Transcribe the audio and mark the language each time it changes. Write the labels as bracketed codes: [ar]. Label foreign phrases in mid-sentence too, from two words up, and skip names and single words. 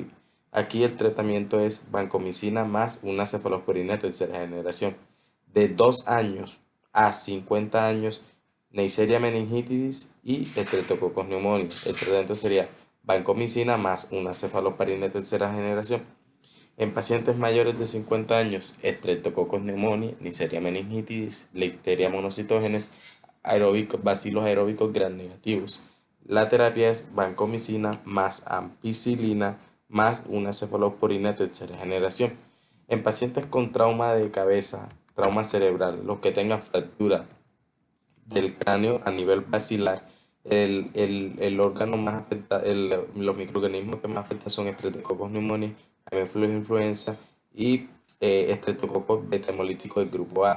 [es] Aquí el tratamiento es vancomicina más una cefalosporina de tercera generación. De 2 años a 50 años, Neisseria meningitidis y Streptococcus pneumoniae. El tratamiento sería vancomicina más una cefalosporina de tercera generación. En pacientes mayores de 50 años, Streptococcus pneumoniae, Neisseria meningitidis, Listeria monocytogenes, bacilos aeróbicos gram negativos. La terapia es vancomicina más ampicilina más una cefalosporina de tercera generación. En pacientes con trauma de cabeza, trauma cerebral, los que tengan fractura del cráneo a nivel basilar, el órgano más afectado, los microorganismos que más afectan son Streptococcus pneumoniae, Haemophilus influenza y Streptococcus beta hemolítico del grupo A.